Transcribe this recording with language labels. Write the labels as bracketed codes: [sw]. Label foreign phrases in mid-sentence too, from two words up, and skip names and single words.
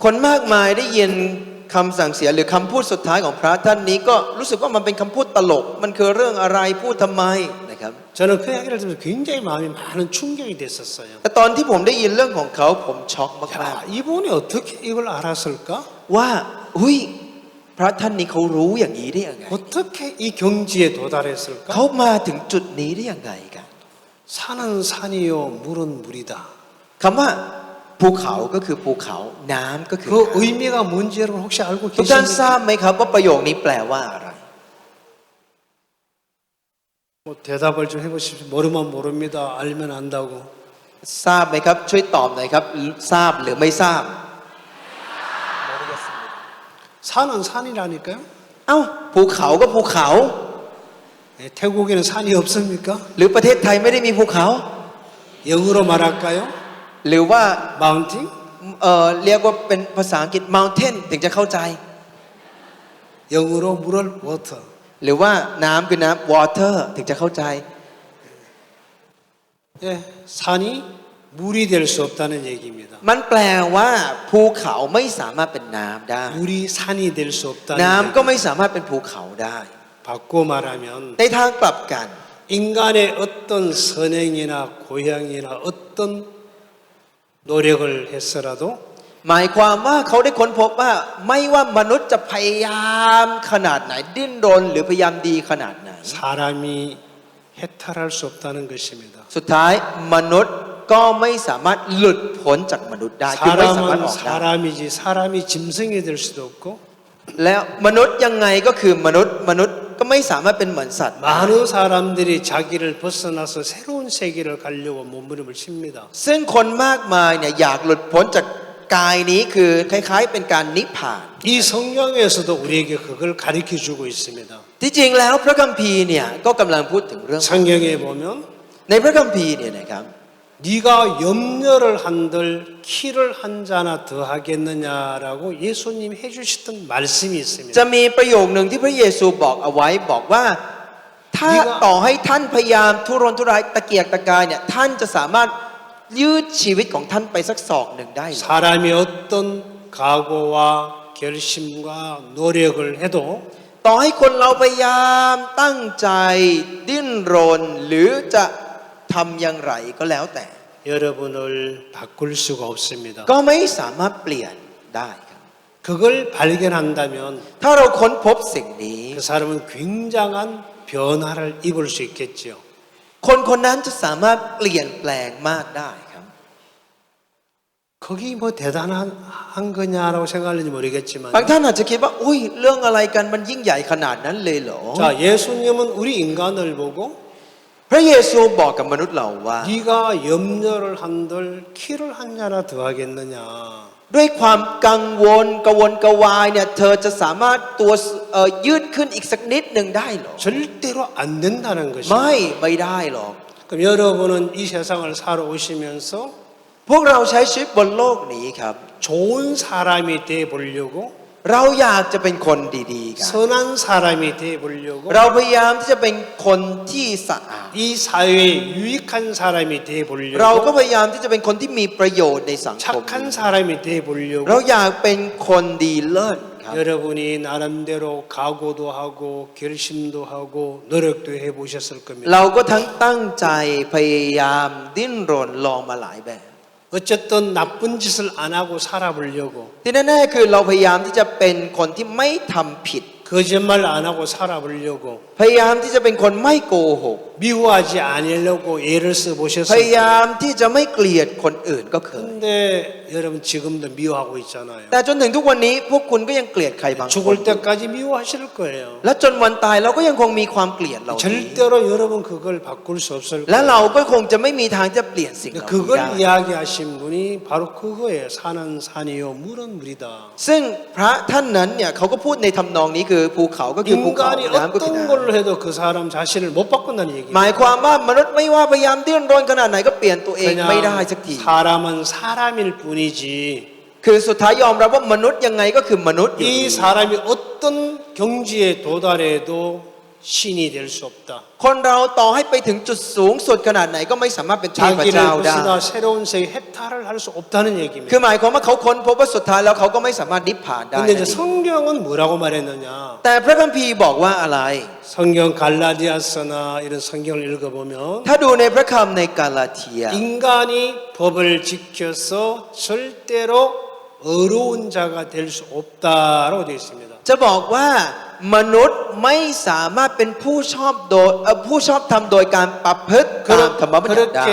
[th] คนมากมายได้ยินคำสั่งเสียหรือคำพูดสุดท้ายของพระท่านนี้ก็รู้สึกว่ามันเป็นคำพูดตลกมันคือเรื่องอะไรพูดทำไมนะครับ [ko] 저는 그 이야기를 들으면서 굉장히 마음이 많은 충격이 됐었어요. [th] แต่ตอนที่ผมได้ยินเรื่องของเขาผมช็อกมาก [ko] 야, 이분이 어떻게 이걸 알았을까? [th] ๆว่าอุ้ยพระท่านนี้เขารู้อย่างนี้ได้ยังไง [ko] 어떻게 이 경지에 도달했을까? [th] เขามาถึงจุดนี้ได้ยังไงกัน [ko] 산은 산이요, 물은 물이다. [th] คำว่าภูเขาก็คือภูเขาน้ำก็คือ [ko] 그 의미가 뭔지 여러분 혹시 알고 [th] ทุกท่านท [ko] 계십니까? [th] ราบไหมครับว่าประโยคนี้แปลว่าอะไร [ko] 뭐 대답을 좀 해보십시오. 모르면 모릅니다. 알면 안다고. [th] ทราบไหมครับช่วยตอบหน่อยครับทราบหรือไม่ทราบ [ko] 산은 산이라니까요. [th] เอ้าภูเขาก็ภูเขา [ko] 네, 태국에는 산이 없습니까? [th] หรือประเทศไทยไม่ได้มีภูเขา [ko] 영어로 말할까요? [th] หรือว่า [ko] 마운틴? [th] เรียกว่าเป็นภาษาอังกฤษ mountain ถึงจะเข้าใจ [ko] 영어로 물을 water. [th] หรือว่าน้ำคือน้ำ water ถึงจะเข้าใจ [ko] 예, 산이 물이 될 수 없다는 얘기입니다. [th] มันแปลว่าภูเขาไม่สามารถเป็นน้ำได้ [ko] 물이 산이 될 수 없다는 [th] น้ำก็ [ko] 얘기. [th] ไม่สามารถเป็นภูเขาได้ [ko] 바꿔 말하면 [th] ในทางกลับกัน [ko] 인간의 어떤 선행이나 고향이나 어떤 노력을 했어라도 [th] หมายความว่าเขาได้ค้นพบว่าไม่ว่ามนุษย์จะพยายามขนาดไหนดิ้นรนหรือพยายามดีขนาดไหน [ko] 사람이 해탈할 수 없다는 것입니다. [th] สุดท้ายมนุษย์ก็ไม่สามารถหลุดพ้นจากมนุษย์ได้คือไม่สามารถอ [ko] 사람은 [th] อกได้ [ko] 사람이지 사람이 짐승이 될 수도 없고 [th] แล้วมนุษย์ยังไงก็คือมนุษย์ก็ไม่สามารถเป็นเหมือนสัตว์ [ko] 많은 사람들이 자기를 벗어나서 새로운 세계를 가려고 몸부림을 칩니다. [th] ซึ่งคนมากมายเนี่ยอยากหลุดพ้นจากกายนี้คือคล้ายๆเป็นการนิพพาน [ko] 이 성경에서도 우리에게 그걸 가르쳐 주고 있습니다. [th] ที่จริงแล้วพระคัมภีร์เนี่ยก็กำลังพูดถึงเรื่อง [ko] 성경에 보면 [th] ในพระคัมภีร์เนี่ยนะครับ [ko] 네가 염려를 한들 키를 한 자나 더하겠느냐라고 예수님 해주셨던 말씀이 [th] จะ [ko] 있습니다. [th] มีประโยคหนึ่งที่พระเยซูบอกเอาไว้บอกว่าถ้าต่อให้ท่านพยายามทุรนทุรายตะเกียกตะกายเนี่ยท่านจะสามารถยืดชีวิตของท่านไปสักศอกหนึ่งได้หรือ [ko] 사람이 어떤 각오와 결심과 노력을 해도 [th] ต่อให้คนเราพยายามตั้งใจดิ้นรนหรือจะทำอย่างไรก็แล้วแต่ [ko] 여러분을 바꿀 수가 없습니다. [th] ก็ไม่สามารถเปลี่ยนได้ครับ [ko] 그걸 발견한다면 [th] ถ้าเราค้นพบสิ่งนี้ [ko] 그 사람은 굉장한 변화를 입을 수 있겠죠. [th] คนคนนั้นจะสามารถเปลี่ยนแปลงมากได้ครับ [ko] 그게 뭐 대단한 거냐라고 생각하는지 모르겠지만 [th] บางท่านอาจจะคิดว่าอุ้ยเรื่องอะไรกันมันยิ่งใหญ่ขนาดนั้นเลยเหรอ [ko] 자 예수님은 우리 인간을 보고 [th] พระเยซูบอกกับมนุษย์เราว่า [ko] 네가 염려를 한들 키를 한 자나 더하겠느냐 [th] ด้วยความกังวลกวนกวายเนี่ยเธอจะสามารถตัวยืดขึ้นอีกสักนิดหนึ่งได้เหรอ [ko] 절대로 안 된다는 [th] ไม่ [ko] 것입니다. [th] ไม่ได้หรอก [ko] 그럼 여러분은 이 세상을 살아오시면서 [th] พวกเราใช้ชีวิตบนโลกนี้ครับ [ko] 좋은 사람이 돼 보려고 [th] เราอยากจะเป็นคนดีๆกัน [ko] 선한 사람이 돼 보려고 [th] เราพยายามที่จะเป็นคนที่สะอาด [ko] 이 사회에 유익한 사람이 돼 [th] เราก็ [ko] 보려고 [th] พยายามที่จะเป็นคนที่มีประโยชน์ในสังคม [ko] 착한 사람이 돼 [th] เรา [ko] 보려고 [th] อยากเป็นคนดีเลิศครับ [ko] 여러분이 나름대로 각오도 하고 결심도 하고 노력도 해보셨을 겁니다. [th] เราก็ทั้งตั้งใจพยายามดิ้นรนลองมาหลายแบบ [ko] 어쨌든 나쁜 짓을 안 하고 살아보려고 [th] ที่แน่ๆคือเราพยายามที่จะเป็นคนที่ไม่ทำผิด [ko] 거짓말 안 하고 살아보려고 [th] พยายามที่จะเป็นคนไม่โกหก [ko] 미워하지 않으려고 애를 [th] พ [ko] 써보셨을 [th] ยายามที่จะไม่เกลียดคนอื่นก็เคย [ko] 근데 여러분 지금도 미워하고 있잖아요. [th] แต่จนถึงทุกวันนี้พวกคุณก็ยังเกลียดใครบางคน [ko] 죽을 때까지 미워하실 거예요. [th] และจนวันตายเราก็ยังคงมีความเกลียดเรานี้ [ko] 절대로 여러분 그걸 바꿀 수 없을 [th] และ [ko] 거예요. [th] เราก็คงจะไม่มีทางจะเปลี่ยนสิ่งเหล่านี้ [ko] 그걸 [th] ได้ [ko] 이야기하신 분이 바로 그거예요. 산은 산이요, 물은 물이다. [th] ซึ่งพระท่านนั้นเนี่ยเขาก็พูดในทำนองนี้คือภูเขาก็คือภูเขา [ko] 인간이 [th] น้ำก็คือ [ko] 어떤 [th] น้ำ [ko] 걸로 해도 그 사람 자신을 못 바꾼다는 [th] ห [ko] 얘기예요. [th] มายความว่ามนุษย์ไม่ว่าพยายามดิ้นรนขนาดไหนก็เปลี่ยนตัวเองไม่ได้สักที [ko] 사람은 사람일 뿐이지 [th] คือสุดท้ายยอมรับว่ามนุษย์ยังไงก็คือมนุษย์อยู่ [ko] 이 사람이 어떤 경지에 도달해도 신이 될 수 없다. [th] คนเราต่อให้ไปถึงจุดสูงสุดขนาดไหนก็ไม่สามารถเป็นเทพ [ko] 자기를 [th] เจ้าได้ [ko] 벗어나 새로운 세계 해탈을 할 수 없다는 얘기입니다. [th] คือหมายความว่าเขาค้นพบว่าสุดท้ายแล้วเขาก็ไม่สามารถนิพพานได้ [ko] 근데 이제 성경은 뭐라고 말했느냐? [th] แต่พระคัมภีร์บอกว่าอะไร [ko] 성경 갈라디아서나 이런 성경을 읽어보면 [th] ถ้าดูในพระคำในกาลาเทีย [ko] 인간이 법을 지켜서 절대로 어려운 자가 될 수 없다라고 되어 있습니다. [th] จะบอกว่ามนุษย์ไม่สามารถเป็นผู้ชอบธรรมโดยการประพฤติตามธรรมบัญญัติได้